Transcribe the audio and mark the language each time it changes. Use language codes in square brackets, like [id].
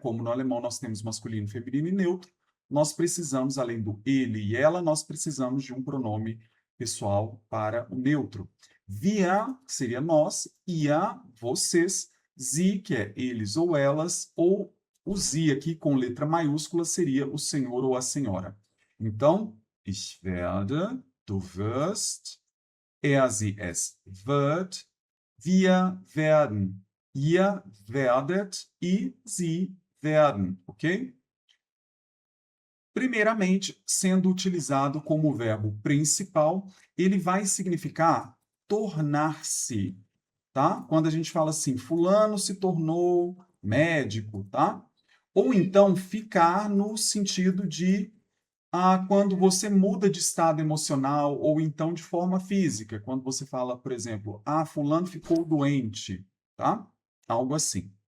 [pt] Como no alemão nós temos masculino, feminino e neutro, nós precisamos, além do ele e ela, nós precisamos de um pronome pessoal para o neutro. Wir, que seria nós, ihr, vocês, sie, que é eles ou elas, ou o sie aqui com letra maiúscula seria o senhor ou a senhora. [de] Então, ich werde, du wirst, er, sie, es wird, wir werden, ihr werdet e sie werden, ok? [pt] Primeiramente, sendo utilizado como verbo principal, ele vai significar tornar-se, tá? Quando a gente fala assim, fulano se tornou médico, tá? Ou então ficar no sentido de quando você muda de estado emocional ou então de forma física, quando você fala, por exemplo, fulano ficou doente, tá? Algo assim.